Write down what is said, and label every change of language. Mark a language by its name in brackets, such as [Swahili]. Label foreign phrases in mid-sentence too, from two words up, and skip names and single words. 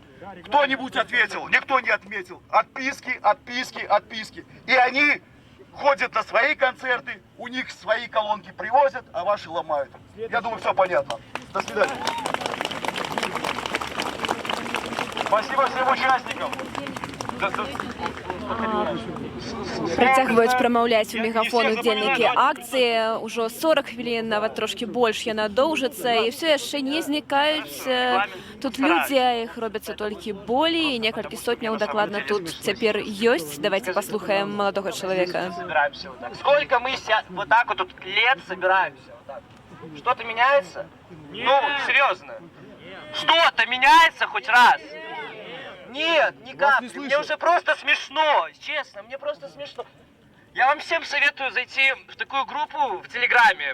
[Russian] Кто-нибудь ответил? Никто не отметил. Отписки, отписки, отписки. И они ходят на свои концерты, у них свои колонки привозят, а ваши ломают. Я думаю, все понятно. До свидания. Спасибо всем участникам. [Belarusian] Працягваюць прамаўляць у мегафон удзельнікі акцыі. Ужо 40 хвілін, нават трошкі больш яна доўжыцца, і ўсё яшчэ не знікаюць тут людзі, а іх робяцца толькі болей, і некалькі сотняў дакладна тут цяпер ёсць. Давайте паслухаем маладога чалавека. [Russian] Сколько мы вот так вот тут лет собираемся? Вот так. Что-то меняется? Ну, серьезно. Что-то меняется хоть раз? Нет, никак. Мне уже просто смешно. Честно, мне просто смешно. Я вам всем советую зайти в такую группу в Телеграме.